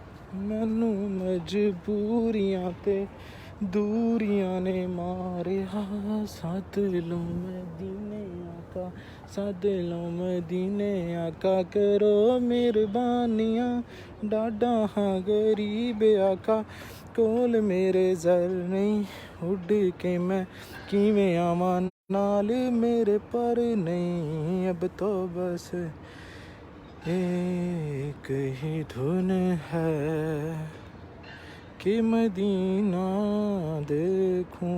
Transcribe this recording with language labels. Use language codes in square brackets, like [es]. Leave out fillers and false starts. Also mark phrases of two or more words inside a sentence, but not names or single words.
[pa] ਮੈਨੂੰ ਮਜਬੂਰੀਆਂ ਤੇ ਦੂਰੀਆਂ ਨੇ ਮਾਰਿਆ, ਸਾਥ ਲੋ ਮਦੀਨੇ ਆਕਾ, ਸਾਥ ਲੋ ਮਦੀਨੇ ਆਕਾ, ਕਰੋ ਮਿਹਰਬਾਨੀਆਂ, ਡਾਢਾ ਹਾਂ ਗਰੀਬ ਆਕਾ, ਕੋਲ ਮੇਰੇ ਜ਼ਰ ਨਹੀਂ ਉੱਡ ਕੇ ਮੈਂ ਕਿਵੇਂ ਆਵਾਂ ਨਾਲ ਮੇਰੇ ਪਰ ਨਹੀਂ, [ur] اب تو بس ایک ہی دھن ہے کہ مدینہ دیکھوں.